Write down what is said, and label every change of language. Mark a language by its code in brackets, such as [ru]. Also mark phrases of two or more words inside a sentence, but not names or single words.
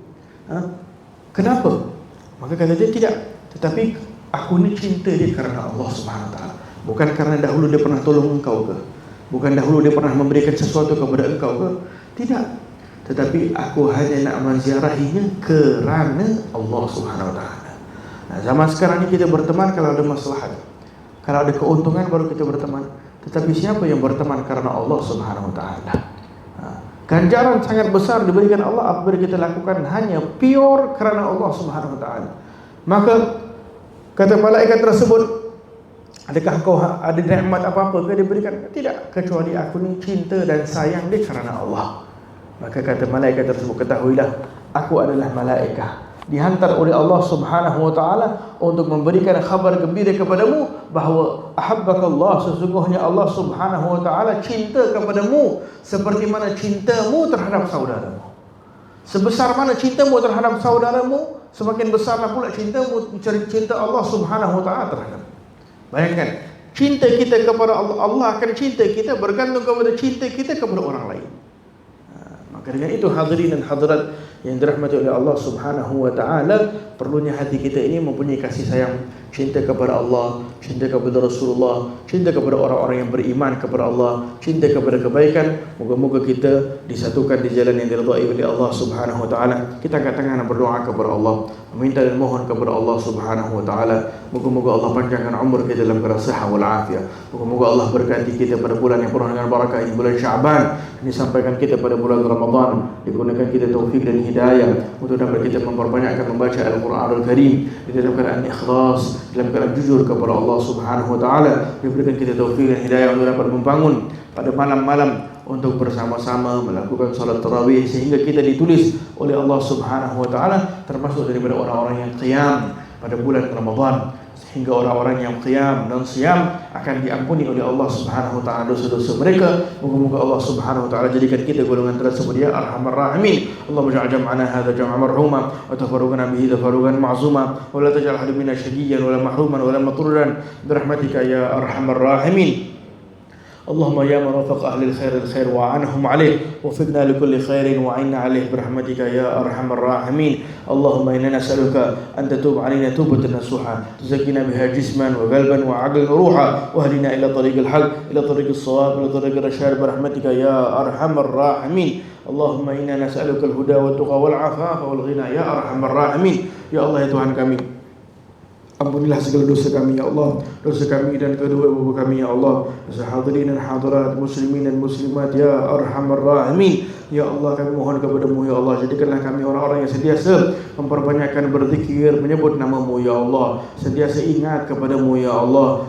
[ms] Kenapa? Maka kata dia, tidak, tetapi aku ni cinta dia karena Allah [ar] سبحانه وتعالى. [ms] Bukan karena dahulu dia pernah tolong engkau ke, bukan dahulu dia pernah memberikan sesuatu kepada engkau ke, tidak, tetapi aku hanya nak menziarahinya kerana Allah [ar] سبحانه وتعالى. [ms] Nah, zaman sekarang ni kita berteman kalau ada maslahat, kalau ada keuntungan baru kita berteman. Tetapi siapa yang berteman karena Allah [ar] سبحانه وتعالى? [ms] Ganjaran sangat besar diberikan Allah apabila kita lakukan hanya pure kerana Allah [ar] سبحانه وتعالى. [ms] Maka kata malaikat tersebut, adakah kau ada nikmat apa-apa ke diberikan? Tidak, kecuali aku ni cinta dan sayang dia kerana Allah. Maka kata malaikat tersebut, ketahuilah, aku adalah malaikat dihantar oleh Allah [ar] سبحانه وتعالى [ms] untuk memberikan khabar gembira kepadamu bahawa ahabbakallah, sesungguhnya Allah [ar] سبحانه وتعالى [ms] cinta kepadamu seperti mana cintamu terhadap saudaramu. Sebesar mana cintamu terhadap saudaramu, semakin besarlah pula cintamu, cinta Allah [ar] سبحانه وتعالى [ms] terhadap. Bayangkan, cinta kita kepada Allah, Allah akan cinta kita bergantung kepada cinta kita kepada orang lain. Maka dengan itu hadirin dan hadirat yang dirahmati oleh Allah [ar] سبحانه وتعالى, [ms] perlunya hati kita ini mempunyai kasih sayang, cinta kepada Allah, cinta kepada Rasulullah, cinta kepada orang-orang yang beriman kepada Allah, cinta kepada kebaikan. Moga-moga kita disatukan di jalan yang diridai oleh Allah [ar] سبحانه وتعالى. [ms] Kita angkat tangan dan berdoa kepada Allah, meminta dan mohon kepada Allah [ar] سبحانه وتعالى. [ms] Moga-moga Allah panjangkan umur kita dalam keadaan sihat wal afiat. Moga-moga Allah berkati kita pada bulan yang penuh dengan barakah ini, bulan Syaban. Ini sampaikan kita pada bulan Ramadan, digunakan kita taufik dan hidayah untuk dapat kita memperbanyakkan membaca Al-Quranul Karim dalam keadaan ikhlas, dalam keadaan jujur kepada Allah [ar] سبحانه وتعالى. [ms] Diberikan kita taufik dan hidayah untuk dapat membangun pada malam-malam untuk bersama-sama melakukan salat tarawih sehingga kita ditulis oleh Allah [ar] سبحانه وتعالى [ms] termasuk daripada orang-orang yang qiyam pada bulan Ramadan, sehingga orang-orang yang qiyam dan siyam akan diampuni oleh Allah [ar] سبحانه وتعالى [ms] dosa-dosa mereka. Moga-moga Allah [ar] سبحانه وتعالى [ms] jadikan kita golongan tersebut [ar] يا أرحم الراحمين. اللهم اجعل جمعنا هذا جمعا مرحوما وتفرقنا به تفرقا معصوما ولا تجعل أحدا منا شقيا ولا محروما ولا مطرودا برحمتك يا أرحم الراحمين. اللهم يا من وفق أهل الخير الخير وعنهم عليه وفقنا لكل خير وعنا عليه برحمتك يا أرحم الراحمين. اللهم إنا نسألك أن تتوب علينا توبة نصوحا تزكينا بها جسما وقلبا وعقلا وروحا واهدنا إلى طريق الحق إلى طريق الصواب إلى طريق الرشاد برحمتك يا أرحم الراحمين. اللهم إنا نسألك الهدى والتقى والعفاف والغنى يا أرحم الراحمين. [ms] Ya Allah, ya Tuhan kami, ampunilah segala dosa kami ya Allah, dosa kami dan kedua ibu kami ya Allah, dosa hadirin dan hadirat, muslimin dan muslimat [ar] يا أرحم الراحمين. [ms] Ya Allah, kami mohon kepadamu ya Allah, jadikanlah kami orang-orang yang sentiasa memperbanyakkan berzikir, menyebut nama-Mu ya Allah, sentiasa ingat kepadamu ya Allah.